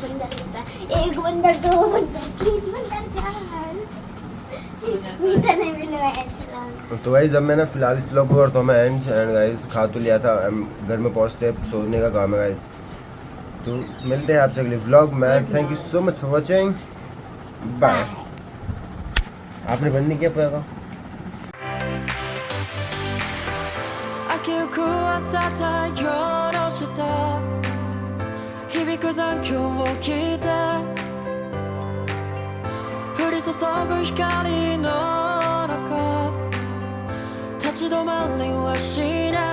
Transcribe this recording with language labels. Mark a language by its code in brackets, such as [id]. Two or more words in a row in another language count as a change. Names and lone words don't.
[hi] बंदर होता, एक बंदर, दो बंदर, तीन बंदर, चार। मीता ने भी लगाया छलांग। तो गाइस अब मैं ना फिलहाल इस व्लॉग को करता हूँ मैं [en] and guys [hi] खा तो लिया था। घर में पहुँचते सोने का काम है गाइस। तो मिलते हैं आपसे अगले व्लॉग में। [en] Thank you so much for watching, bye. [hi] आपने बंद नहीं किया पाएगा? [ja] 明けゆく朝太陽の下響く残響を聞いて降り注ぐ光の中立ち止まりはし